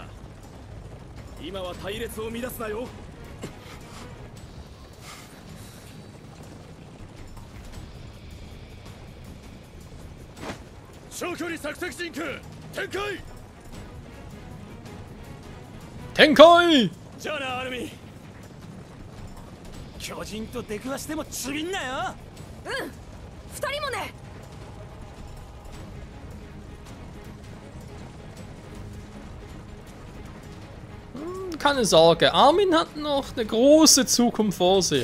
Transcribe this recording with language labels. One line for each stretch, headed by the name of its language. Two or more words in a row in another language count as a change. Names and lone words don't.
Japanese: 今は隊列を乱すなよ。長距離索敵陣空展開。展開。じゃあなアルミ。巨人と出くわしてもちびんなよ。うん、二人もね。
German: Keine Sorge, Armin hat noch eine große Zukunft vor sich.